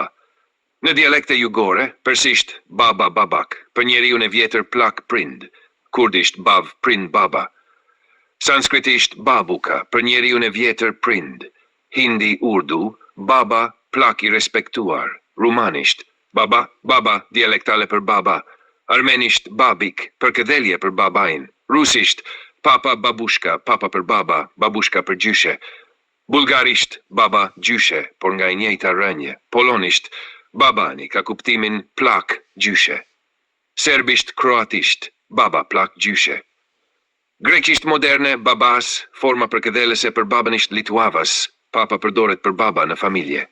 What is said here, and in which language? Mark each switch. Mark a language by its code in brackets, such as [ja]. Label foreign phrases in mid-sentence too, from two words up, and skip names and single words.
[sq] Në dialekte jugore, persisht, baba, babak, për njeriun e vjetër plak prind, kurdisht, bav, prind, baba. Sanskritisht, babuka, për njeriun e vjetër prind, hindi, urdu, baba, plak i respektuar, rumanisht, baba, baba, dialektale për baba, armenisht, babik, për këdhelje për babain, rusisht, papa, babushka, papa për baba, babushka për gjyshe, bulgarisht, baba, gjyshe, por nga i njëjta rënje, polonisht, babani, ka kuptimin plak, gjyshe, serbisht, kroatisht, baba, plak, gjyshe, grekisht moderne, babas, forma për këdhelese për babanisht lituavas, papa përdoret për baba në familje.